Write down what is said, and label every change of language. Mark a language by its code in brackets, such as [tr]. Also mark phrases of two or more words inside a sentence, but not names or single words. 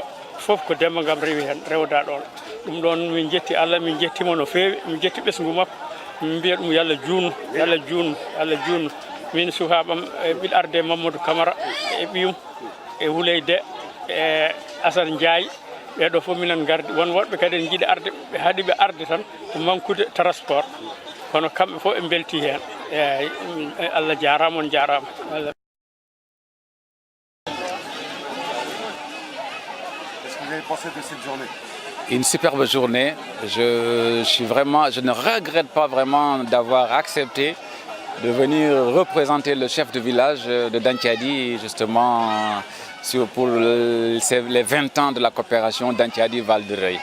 [ff] foof ko Demba Ngam rewi hen rewda ɗon ɗum ɗon min jetti Allah min jettimo no fewi min jetti ɓesgu makko min mbiya ɗum yalla junnu min sukaɓam ɓiɗo arde Mamadou Camara e ɓiyum e Wuleyde e Assane Ndiaye ɓeɗo fof minen gardi won woɗɓe kadi en jiiɗi arde ɓe haaɗi ɓe arde tan ko manqude transport kono kamɓe fof ɓe belti hen eyyi Allah jarama on jarama. [fr] Qu'est-ce que vous avez pensé de cette journée? Une superbe journée. Je ne regrette pas vraiment d'avoir accepté de venir représenter le chef de village de Dantiadi, justement pour les 20 ans de la coopération Dantiadi-Val de Reuil.